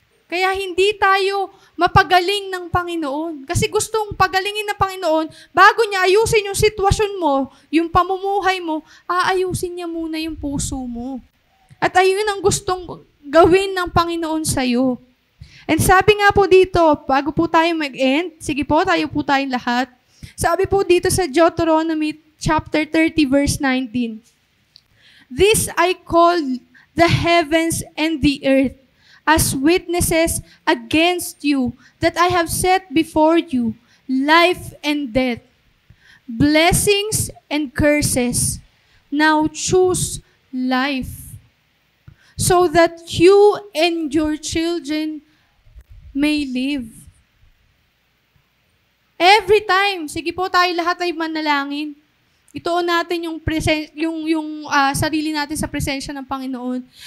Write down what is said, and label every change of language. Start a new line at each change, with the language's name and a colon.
Filipino: Kaya hindi tayo mapagaling ng Panginoon. Kasi gustong pagalingin ng Panginoon, bago niya ayusin yung sitwasyon mo, yung pamumuhay mo, aayusin niya muna yung puso mo. At ayun ang gustong gawin ng Panginoon sa'yo. And sabi nga po dito, bago po tayo mag-end, sige po, tayo po tayong lahat. Sabi po dito sa
English: Deuteronomy chapter 30 verse 19, "This I call the heavens and the earth as witnesses against you that I have set before you life and death, blessings and curses. Now choose life, so that you and your children may live."
Filipino: Every time, sige po tayo lahat ay manalangin. Ituon natin yung sarili natin sa presensya ng Panginoon.